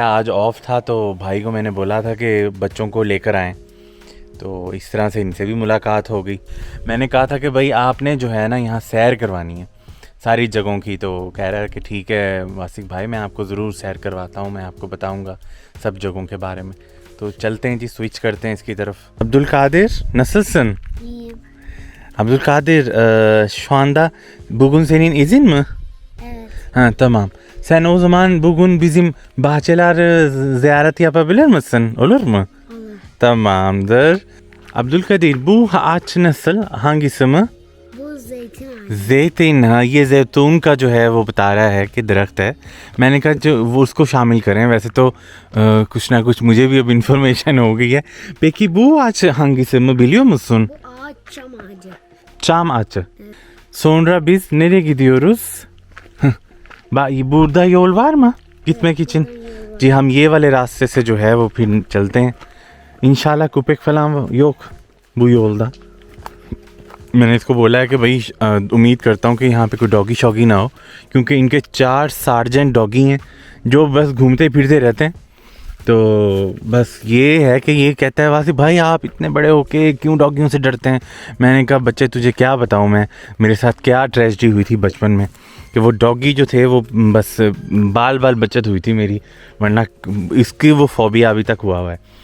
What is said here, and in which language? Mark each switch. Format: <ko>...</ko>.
<hi>आज ऑफ था तो भाई को मैंने बोला था कि बच्चों को लेकर आएँ, तो इस तरह से इनसे भी मुलाकात हो गई। मैंने कहा था कि भाई आपने जो है ना यहाँ सैर करवानी है सारी जगहों की। तो कह रहा है कि ठीक है वासिक भाई, मैं आपको ज़रूर सैर करवाता हूँ, मैं आपको बताऊँगा सब जगहों के बारे में। तो चलते हैं जी, स्विच करते हैं इसकी तरफ।</hi> <tr>अब्दुल कादिर नसलसन Abdül Kadir, şu anda bugün senin izin mi? Evet. Ha, tamam. Sen o zaman bugün bizim bahçeleri ziyaret yapabilir misin? Olur mu? Olur. Tamamdır. Abdülkadir, bu ağaç nasıl? Hangisi mi? Bu zeytin ağacı.</tr> <hi>जैतून, हाँ ये जैतून का जो है वो बता रहा है कि दरख्त है। मैंने कहा जो वो उसको शामिल करें। वैसे तो कुछ ना कुछ मुझे भी अब इन्फॉर्मेशन हो गई है।</hi> <tr>Peki bu ağaç hangisi mi biliyor musun? Bu ağaç çam ağacı. Çam ağacı. Sonra biz nereye gidiyoruz? Burada yol var mı gitmek için?</tr> <hi>जी हम ये वाले रास्ते से जो है वो फिर चलते हैं इंशाल्लाह।</hi> <tr>कुपेक फलाम yok bu yolda।</tr> <hi>मैंने इसको बोला है कि भाई उम्मीद करता हूँ कि यहाँ पे कोई डॉगी शॉगी ना हो, क्योंकि इनके 4 सार्जेंट डॉगी हैं जो बस घूमते फिरते रहते हैं। तो बस ये है कि ये कहता है वासी भाई आप इतने बड़े होके क्यों डॉगियों से डरते हैं। मैंने कहा बच्चे तुझे क्या बताऊँ मैं, मेरे साथ क्या ट्रेजेडी हुई थी बचपन में कि वो डॉगी जो थे वो बस बाल बचत हुई थी मेरी, वरना इसकी वो फोबिया अभी तक हुआ है।</hi>